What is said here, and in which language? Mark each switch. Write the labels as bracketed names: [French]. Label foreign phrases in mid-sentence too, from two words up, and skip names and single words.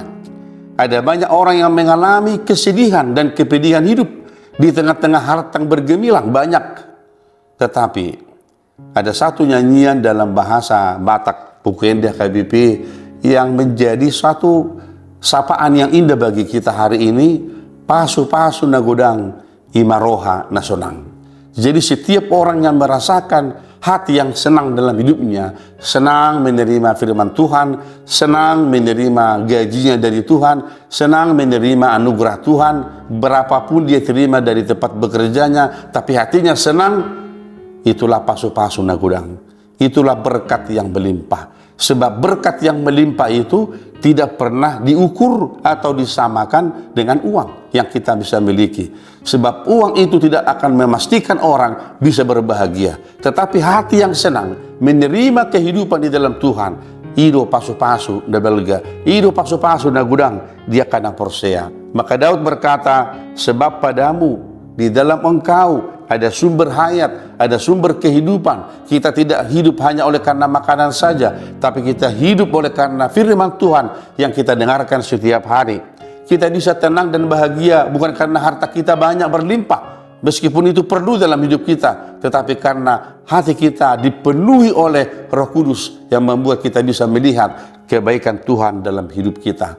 [Indonesian] Ada banyak orang yang mengalami kesedihan dan kepedihan hidup di tengah-tengah harta yang bergemilang, banyak. Tetapi ada satu nyanyian dalam bahasa Batak, Pukendia KBP, yang menjadi satu sapaan yang indah bagi kita hari ini. [Batak Toba] Pasu-pasu nagodang imaroha nasonang. [Indonesian] Jadi setiap orang yang merasakan hati yang senang dalam hidupnya, senang menerima firman Tuhan, senang menerima gajinya dari Tuhan, senang menerima anugerah Tuhan, berapapun dia terima dari tempat bekerjanya, tapi hatinya senang, itulah [Batak Toba] pasu-pasu nagudang. [Indonesian] Itulah berkat yang melimpah. Sebab berkat yang melimpah itu tidak pernah diukur atau disamakan dengan uang yang kita bisa miliki. Sebab uang itu tidak akan memastikan orang bisa berbahagia. Tetapi hati yang senang menerima kehidupan di dalam Tuhan, [Batak Toba] ido pasu-pasu na belga, ido pasu-pasu na gudang, dia kana porsea. [Indonesian] Maka Daud berkata, sebab padamu, di dalam engkau ada sumber hayat, ada sumber kehidupan. Kita tidak hidup hanya oleh karena makanan saja, tapi kita hidup oleh karena firman Tuhan yang kita dengarkan setiap hari. kita bisa tenang dan bahagia bukan karena harta kita banyak berlimpah, meskipun itu perlu dalam hidup kita, tetapi karena hati kita dipenuhi oleh Roh Kudus yang membuat kita bisa melihat kebaikan Tuhan dalam hidup kita.